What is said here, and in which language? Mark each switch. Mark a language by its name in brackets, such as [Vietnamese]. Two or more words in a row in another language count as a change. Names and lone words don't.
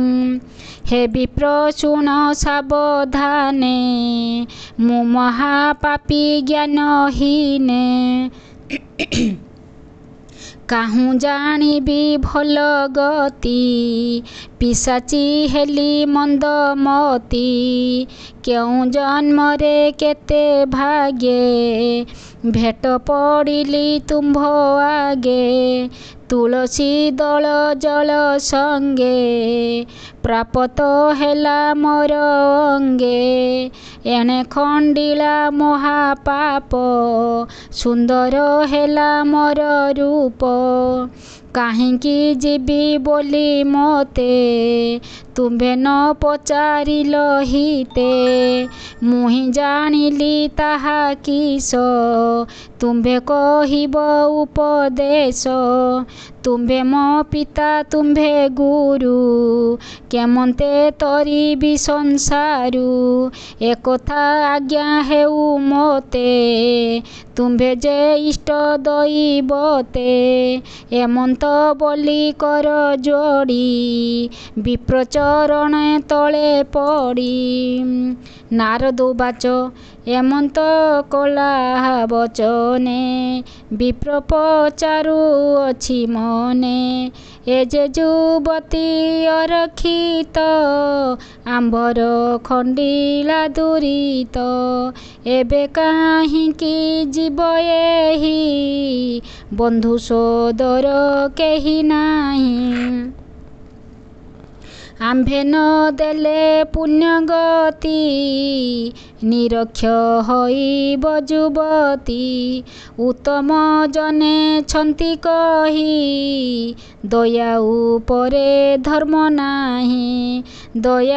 [Odia] ହେ ବିପ୍ର ଶୁଣ ସାବଧାନେ ମୁଁ ମହାପାପୀ ଜ୍ଞାନହୀନେ କାହୁଁ ଜାଣିବି ଭଲ ଗତି ପିଶାଚୀ ହେଲି ମନ୍ଦମତି କେଉଁ ଜନ୍ମରେ କେତେ ଭାଗ୍ୟେ ଭେଟ ପଡ଼ିଲି ତୁମ୍ଭ ଆଗେ ତୁଳସୀ ଦଳ ଜଳ ସଙ୍ଗେ ପ୍ରାପ୍ତ ହେଲା ମୋର ଅଙ୍ଗେ ଏଣେ ଖଣ୍ଡିଲା ମହାପାପ ସୁନ୍ଦର ହେଲା ମୋର ରୂପ କାହିଁକି ଜୀବି ବୋଲି ମୋତେ ତୁମ୍ଭେ ନ ପଚାରିଲ ହିତେ ମୁହିଁ ଜାଣିଲି ତାହା କିସ ତୁମ୍ଭେ କହିବ ଉପଦେଶ ତୁମ୍ଭେ ମୋ ପିତା ତୁମ୍ଭେ ଗୁରୁ କେମନ୍ତେ ତରିବି ସଂସାରୁ ଏକଥା ଆଜ୍ଞା ହେଉ ମୋତେ ତୁମ୍ଭେ ଯେ ଇଷ୍ଟ ଦୈବତେ ଏମନ୍ତ ବୋଲି କର ଯୋଡ଼ି ବିପ୍ରଚରଣ ତଳେ ପଡ଼ି। ନାରଦ ଉବାଚ ଏମନ୍ତ କଲା ବଚନେ ବିପ୍ର ପଚାରୁ ଅଛି ମନେ ଏ ଯେ ଯୁବତୀ ଅରକ୍ଷିତ ଆମ୍ବର ଖଣ୍ଡିଲା ଦୁରିତ ଏବେ କାହିଁକି ଜୀବ ଏହି ବନ୍ଧୁ ସୋଦର କେହି ନାହିଁ ଆମ୍ଭେ ନ ଦେଲେ ପୁଣ୍ୟ ଗତି ନିରକ୍ଷ ହୋଇବ ଯୁବତୀ ଉତ୍ତମ ଜନେ ଛନ୍ତି କହି ଦୟା ଉପରେ ଧର୍ମ ନାହିଁ ଦୟା